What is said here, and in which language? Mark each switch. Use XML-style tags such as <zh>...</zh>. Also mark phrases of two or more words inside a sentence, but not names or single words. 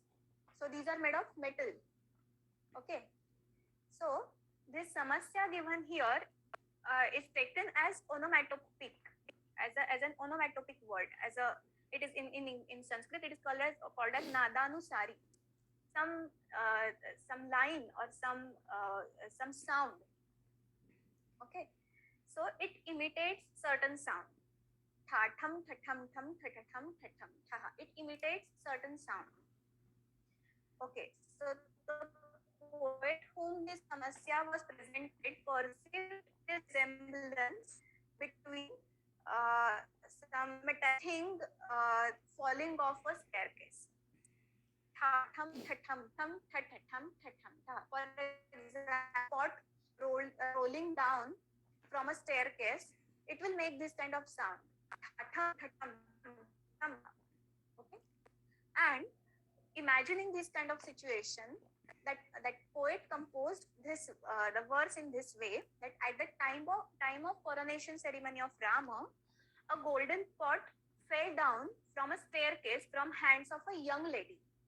<en>So these are made of metal. Okay, so this samasya given here is taken as onomatopic, as an onomatopic word, as a it is in Sanskrit it is called as nadanusari, some line or some sound. Okay, so it imitates certain sound. Tha thum tha thum thum tha tha thum tha thum tha. It imitates certain sound. Okay, so the poet whom this samasya was presented perceived this resemblance between some metallic thing falling off a staircase. Tha thum tha thum thum tha tha thum tha thum tha. For example, pot rolling down from a staircase, it will make this kind of sound. Tha thum tha thum thum thum. Okay, and imagining this kind of situation, that poet composed this the verse in this way, that at the time of coronation ceremony of Rama, a golden pot fell down from a staircase from hands of a young lady.</en>